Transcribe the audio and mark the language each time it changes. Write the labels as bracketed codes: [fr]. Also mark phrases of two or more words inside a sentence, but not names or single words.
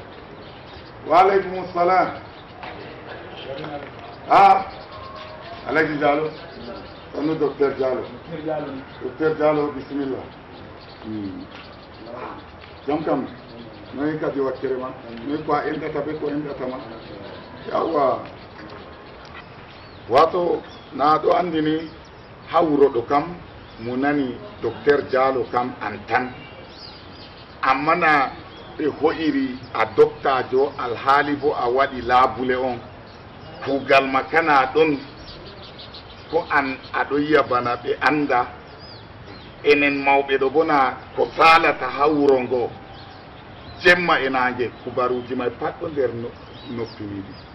[ar] وعليكم السلام. [ff] Alaji Diallo tanu docteur Diallo bisimilla. Jam kam noyi kadi wakkere ma noyi ko a endata be ko endatama yawwa wato na ɗo andini ha wuro ɗo kam mo nani docteur Diallo kam an tan, amma na ɓe ho'iri a doctajo alhaali bo a waɗi laabule on kuugal ma kana ɗon ko an aɗo yiya bana ɓe anda enen mawɓe ɗo bona ko salata ha wuro ngo jemma e nange kubaruji may pat ɗo nder noppiniɗi.